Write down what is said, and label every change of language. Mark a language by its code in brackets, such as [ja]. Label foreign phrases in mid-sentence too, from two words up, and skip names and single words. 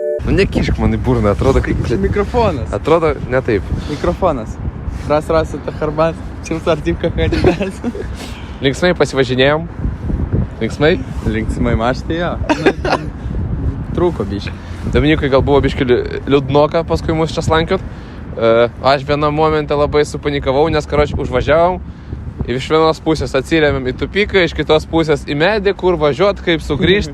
[lt] Nu, nekišk man į burną, atrodo kaip... Mikrofonas. Atrodo ne taip. Mikrofonas. Раз это харбат, чем сортивка ходит. Linksmai pasivažinėjom. Linksmai. Linksmai maštai, jo. Trūko biškai. Dominikai gal buvo biškai liūdnoka paskui mus čia slankiot. Aš vieną momentą labai supanikavau, nes, karoči, užvažiavom. Iš vienos pusės atsirėmėm į tupiką, iš kitos pusės į medį, kur važiuot, kaip sugrįžt.